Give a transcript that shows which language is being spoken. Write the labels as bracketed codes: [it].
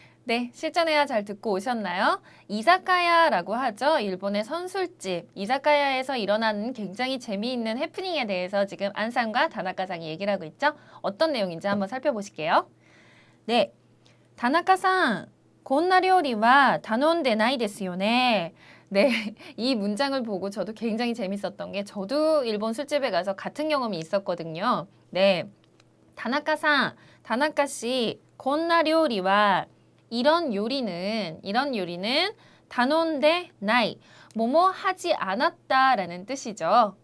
[ko] 네, 실전회화 잘 듣고 오셨나요? 이자카야라고 하죠. 일본의 선술집. 이자카야에서 일어나는 굉장히 재미있는 해프닝에 대해서 지금 안상과 다나카상이 얘기를 하고 있죠. 어떤 내용인지 한번 살펴보실게요. [ja] 네, 다나카상, こんな料理は頼んでないですよね. [ko] 네, 이 문장을 보고 저도 굉장히 재밌었던 게 저도 일본 술집에 가서 같은 경험이 있었거든요. 네, 다나카상, 다나카씨, [ja] こんな料理は [ko] 이런 요리는 다논데 나이 뭐뭐 하지 않았다라는 뜻이죠.